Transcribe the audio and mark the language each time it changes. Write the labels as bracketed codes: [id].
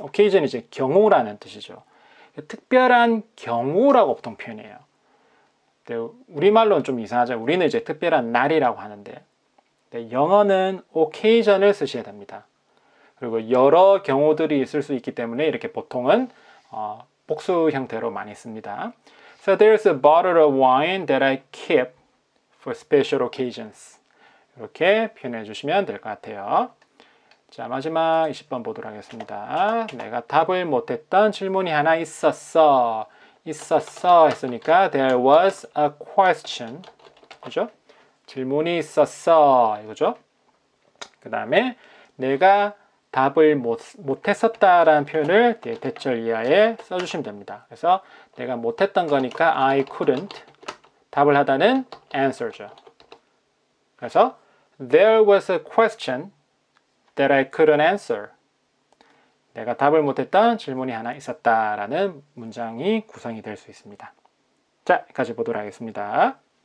[ko] occasion이 이제 경우라는 뜻이죠. 특별한 경우라고 보통 표현해요. 우리말로는 좀 이상하죠. 우리는 이제 특별한 날이라고 하는데 영어는 occasion을 쓰셔야 됩니다. 그리고 여러 경우들이 있을 수 있기 때문에 이렇게 보통은 복수 형태로 많이 씁니다. [en] So there's a bottle of wine that I keep for special occasions. [ko] 이렇게 표현해 주시면 될 것 같아요. 자, 마지막 20번 보도록 하겠습니다. 내가 답을 못했던 질문이 하나 있었어. 했으니까 [en] there was a question. [ko] 그죠? 질문이 있었어. 이거죠? 그 다음에 내가 답을 못했었다라는 표현을 대절 이하에 써주시면 됩니다. 그래서 내가 못했던 거니까 [en] I couldn't. [ko] 답을 하다는 answer죠. 그래서 [en] There was a question that I couldn't answer. [ko] 내가 답을 못했던 질문이 하나 있었다라는 문장이 구성이 될 수 있습니다. 자, 여기까지 보도록 하겠습니다.